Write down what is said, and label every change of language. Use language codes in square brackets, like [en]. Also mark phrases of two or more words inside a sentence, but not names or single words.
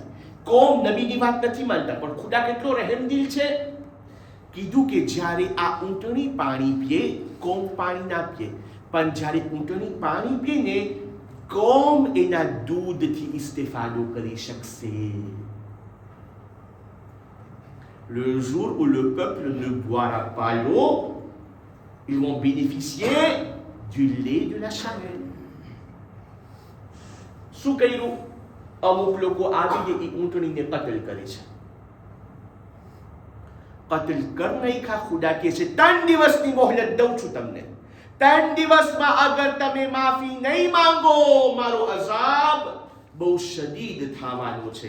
[gu] કોમ નબીની વાત નથી માનતા, પણ ખુદા કેટલો રહેમદિલ છે. કીધું કે જ્યારે આ ઊંટણી પાણી પીએ કોમ પાણી ના પીએ, પણ જ્યારે ઊંટણી પાણી પીએ ને કોમ એના દૂધથી ઇસ્તેફાદો કરી શકશે. [fr] Le jour où le peuple ne boira pas l'eau, ils vont bénéficier du lait de la charrette. [gu] શું કર્યું? અમુક લોકો આવીને એ ઊંટણીને કતલ કરે છે. કતલ કર નાખ્યા. ખુદા કહે છે 3 દિવસની મોહલત દઉં છું તમને. 3 દિવસમાં અગર તમે માફી નહીં માંગો મારો અઝાબ બહુ શદીદ થવાનો છે.